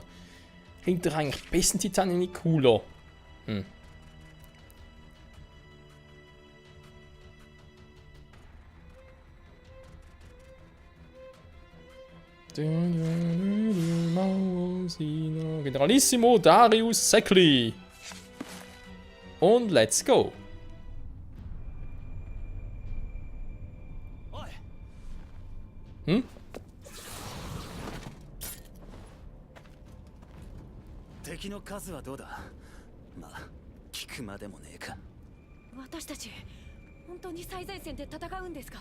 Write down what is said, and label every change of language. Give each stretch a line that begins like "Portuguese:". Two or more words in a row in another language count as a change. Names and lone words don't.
German: Klingt doch eigentlich Besten-Titan irgendwie cooler. Generalissimo Darius Sekli. Und
English: let's go. Hm?
Japanese: 敵の数はどうだ。まあ、聞くまでもねえか。私たち本当に最前線で戦うんですか？